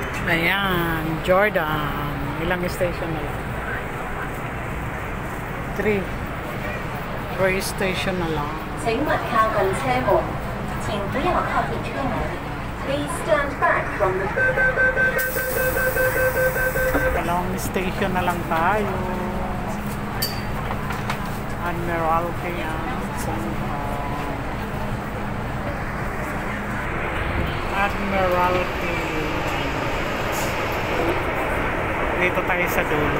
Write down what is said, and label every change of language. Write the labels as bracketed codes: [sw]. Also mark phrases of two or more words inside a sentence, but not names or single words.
[tl] Ayan, Jordan. Ilang station na lang? 3 station na lang. [zh] 請勿靠近車門，請不要靠近車門。 [en] Please stand back from the. [tl] Dalawang station na lang tayo. Admiralty ang Admiralty. Dito tayo sa dulo.